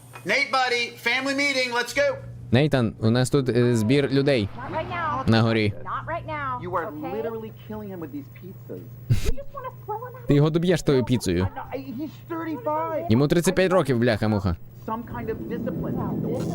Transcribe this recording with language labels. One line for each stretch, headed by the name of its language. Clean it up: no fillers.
English: Nate, buddy, family meeting, let's go!
Ukrainian: Нейтан, у нас тут збір людей на горі.
English: You are literally killing him with these pizzas.
Ukrainian: Ти його доб'єш тою піцею.
English: He's 35.
Ukrainian: Йому 35 років, бляха-муха.
English: Some kind of discipline.